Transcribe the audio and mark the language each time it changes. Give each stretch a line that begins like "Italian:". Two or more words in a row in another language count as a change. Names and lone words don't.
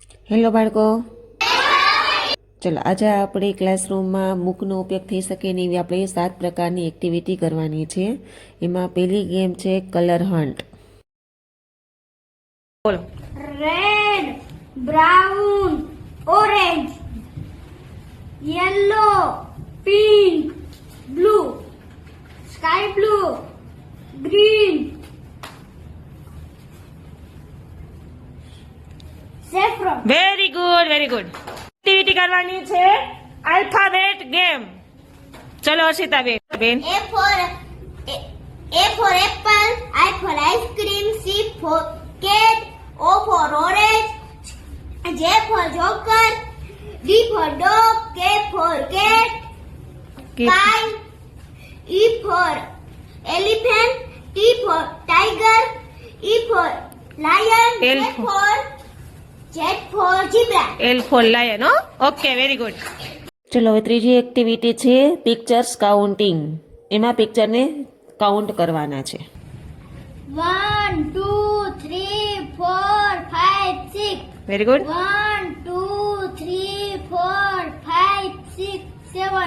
Gujarati: હેલો બાળકો, ચલો આજે આપણે ક્લાસરૂમમાં બુકનો ઉપયોગ થઈ શકે ને એવી આપણે 7 પ્રકારની એક્ટિવિટી કરવાની છે. એમાં પહેલી ગેમ છે
English: colour hunt.
Gujarati: બોલો.
English: Red, brown, orange, yellow, pink, blue, sky blue, green, saffron. very good very good.
Gujarati: એક્ટિવિટી કરવાની છે
English: alphabet game.
Gujarati: ચલો હર્ષિતા બેન.
English: A for apple, I for ice cream, C for cat, O for orange, J for joker, D for dog, K for cat, kite, E for elephant, T for tiger, E for lion, L Z for zebra. L for lion. Okay very good.
Gujarati: ચલો હવે ત્રીજી એક્ટિવિટી છે
English: pictures counting.
Gujarati: એમાં પિક્ચરને કાઉન્ટ કરવાના છે. 1, 2, 3, 4, 5, 6.
English: Very good. 1, 2, 3, 4, 5, 6, 7.